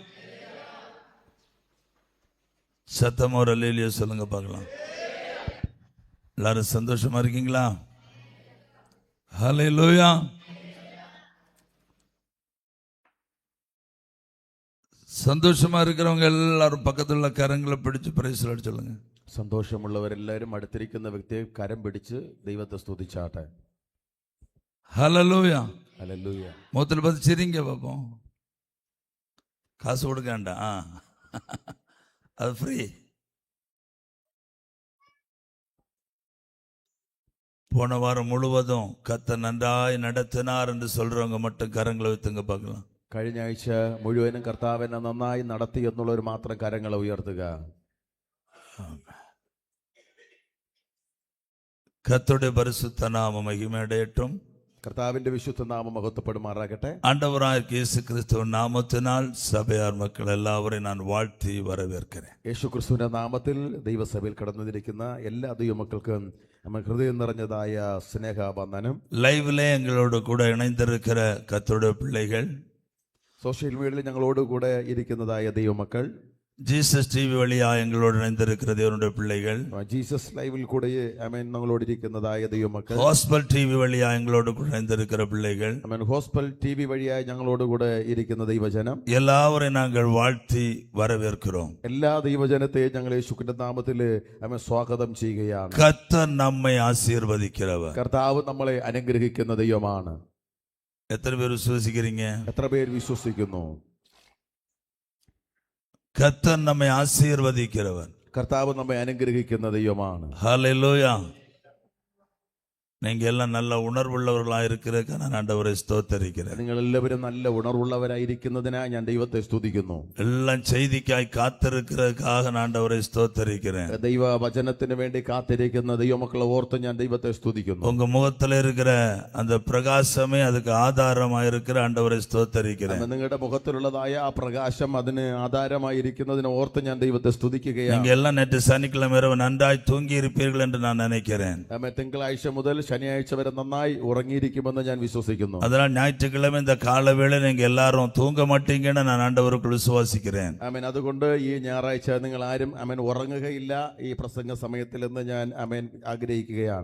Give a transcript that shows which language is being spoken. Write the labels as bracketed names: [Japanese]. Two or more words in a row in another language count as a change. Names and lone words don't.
[Tamil] சத்தமா ஒரு அல்லேலூயா சொல்லுங்க பார்க்கலாம். எல்லாரும் சந்தோஷமா இருக்கீங்களா? அல்லேலூயா. சந்தோஷமா இருக்கிறவங்க எல்லாரும் பக்கத்துல உள்ள கரங்களை பிடிச்சு [English] praise Lord [Tamil] சொல்லுங்க. [Malayalam] സന്തോഷമുള്ളവരെല്ലാവരും അടുത്തിരിക്കുന്ന വ്യക്തിയെ കരം പിടിച്ച് ദൈവത്തെ സ്തുതിച്ചാട്ടെ. [Tamil] ஹல்லேலூயா. [Malayalam] ഹല്ലേലൂയ. [Tamil] முகத்தில் பார்த்து சிரிங்க பார்ப்போம். காசு கொடுக்காண்டா, அது ஃப்ரீ. போன வாரம் முழுவதும் கர்த்தர் நன்றாய் நடத்தினார் என்று சொல்றவங்க மட்டும் கரங்களை வைத்துங்க பார்க்கலாம். [Malayalam] കഴിഞ്ഞ ആഴ്ച മുഴുവനും കർത്താവിനെ നന്നായി നടത്തി എന്നുള്ളവർ മാത്രം കരങ്ങളെ ഉയർത്തുക. [Tamil] கர்த்தருடைய பரிசுத்த நாமம் மகிமையடையட்டும். [Malayalam] കർത്താവിന്റെ വിശുദ്ധ നാമം മഹത്വപ്പെടുമാറാകട്ടെ. [Tamil] ஆண்டவராகிய இயேசு கிறிஸ்துவின் நாமத்தினால் சபையார் மக்கள் எல்லாவரையும் நான் வாழ்த்தி வரவேற்கிறேன். [Malayalam] യേശു ക്രിസ്തുവിന്റെ നാമത്തിൽ ദൈവസഭയിൽ കടന്നിരിക്കുന്ന എല്ലാ ദൈവമക്കൾക്കും നമ്മൾ ഹൃദയം നിറഞ്ഞതായ സ്നേഹവന്ദനം. [Tamil] லைவ்ல எங்களோடு கூட இணைந்திருக்கிற கர்த்தருடைய பிள்ளைகள், [Malayalam] സോഷ്യൽ മീഡിയയിൽ ഞങ്ങളോട് കൂടെ ഇരിക്കുന്നതായ ദൈവമക്കൾ, [Tamil] ஜீசஸ் டிவி வழியா எங்களோடு இணைந்திருக்கிற தேவனுடைய பிள்ளைகள், [Malayalam] ജീസസ് ലൈവിൽ കൂടെ ആമേൻ ഞങ്ങളോട് ഇരിക്കുന്നതായ ദൈവമക്കൾ, [Tamil] ஹாஸ்பல் டிவி வழியா எங்களோடு கூட இணைந்திருக்கிற பிள்ளைகள், [Malayalam] ആമേൻ ഹോസ്പൽ ടിവി വഴിയായി ഞങ്ങളോട് കൂടെ ഇരിക്കുന്ന ദൈവജനം [Tamil] எல்லாவரையும் நாங்கள் வாழ்த்தி வரவேற்கிறோம். [Malayalam] എല്ലാ ദൈവജനത്തെയും ഞങ്ങൾ യേശുവിന്റെ നാമത്തിൽ ആമേൻ സ്വാഗതം ചെയ്യുകയാണ്. [Tamil] கர்த்தர் நம்மை ஆசீர்வதிக்கிறவர். [Malayalam] കർത്താവ് നമ്മളെ അനുഗ്രഹിക്കുന്ന ദൈവമാണ്. [Tamil] எத்தனை பேர் விசுவாசிக்கிறீங்க? [Malayalam] എത്ര പേർ വിശ്വസിക്കുന്നു? [Tamil] கர்த்தர் நம்மை ஆசீர்வதிக்கிறவர். [Malayalam] കർത്താവ് നമ്മെ അനുഗ്രഹിക്കുന്ന ദൈവമാണ്. [Tamil] ஹல்லேலூயா. நீங்க எல்லாம் நல்ல உணர்வுள்ளவர்களா இருக்கிறதுக்கு நான் ஆண்டவரை ஸ்தோத்திரிக்கிறேன். [Malayalam] നിങ്ങൾ എല്ലാവരും നല്ല ഉണർവുള്ളവരായിരിക്കുന്നതിനായി ഞാൻ ദൈവത്തെ സ്തുതിക്കുന്നു. [Tamil] எல்லாம் செய்திக்காய் காத்திருக்கிறதுக்காக நான் ஆண்டவரை ஸ்தோத்திரிக்கிறேன். [Malayalam] ദൈവ വചനത്തിന് വേണ്ടി കാത്തിരിക്കുന്ന ദൈവമക്കളെ ഓർത്ത് ഞാൻ ദൈവത്തെ സ്തുതിക്കുന്നു. [Tamil] உங்க முகத்துல இருக்கிற அந்த பிரகாசமே அதுக்கு ஆதாரமா இருக்கிற ஆண்டவரை ஸ்தோத்திரிக்கிறேன். [Malayalam] നിങ്ങളുടെ മുഖത്തിലുള്ളതായ ആ പ്രകാശം അതിന് ആധാരമായിരിക്കുന്നതിനെ ഓർത്ത് ഞാൻ ദൈവത്തെ സ്തുതിക്കുകയാണ്. [Tamil] நீங்க எல்லாம் நேற்று சனிக்கிழமை இரவு நன்றாய் தூங்கி இருப்பீர்கள் என்று நான் நினைக்கிறேன். [Malayalam] തിങ്കളാഴ്ച മുതൽ ശനിയാഴ്ച വരെ നന്നായി ഉറങ്ങിയിരിക്കുമെന്ന് ഞാൻ വിശ്വസിക്കുന്നു. [Tamil] அதனால் ஞாயிற்றுக்கிழமை இந்த காலவேளை நீங்க எல்லாரும் தூங்க மாட்டீங்கன்னு நான் ஆண்டவருக்குள் விசுவாசிக்கிறேன். [Malayalam] ആമേൻ. അതുകൊണ്ട് ഈ ഞായറാഴ്ച നിങ്ങൾ ആരും ആമേൻ ഉറങ്ങുകയില്ല ഈ പ്രസംഗ സമയത്തിൽ എന്ന് ഞാൻ ആമേൻ ആഗ്രഹിക്കുകയാണ്.